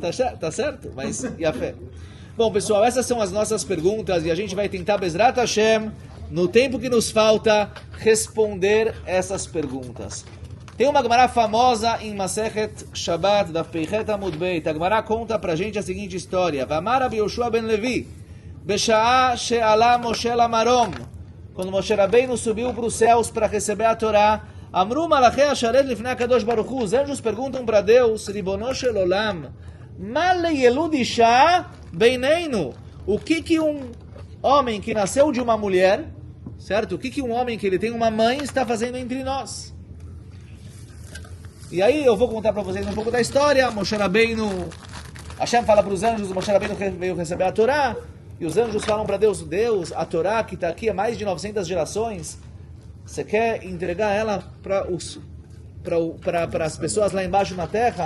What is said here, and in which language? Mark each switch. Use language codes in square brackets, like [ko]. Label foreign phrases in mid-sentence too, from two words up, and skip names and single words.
[pt] Tá certo? Mas e a fé? Bom, pessoal, essas são as nossas perguntas e a gente vai tentar, [he] בעזרת השם, [pt] no tempo que nos falta, responder essas perguntas. Tem uma Gemara famosa em Masechet Shabbat, da Peichet [he] עמוד בית. [pt] A Gemara conta pra gente a seguinte história. [he] ואמר רבי יהושע בן לוי בשעה שעלה משה למרום. [pt] Quando Moshe Rabbeinu subiu para os céus para receber a Torá, [he] אמרו מלאכי השרת לפני הקדוש ברוך הוא. [pt] Os anjos perguntam para Deus, [he] רבונו של עולם מה לילוד אשה בינינו. [pt] O que um homem que nasceu de uma mulher, certo? O que um homem que ele tem uma mãe está fazendo entre nós? E aí eu vou contar para vocês um pouco da história. Moshe Rabbeinu, Hashem fala para os anjos, Moshe Rabbeinu veio receber a Torá, e os anjos falam para Deus, a Torá que está aqui há mais de 900 gerações, você quer entregar ela para as pessoas lá embaixo na terra?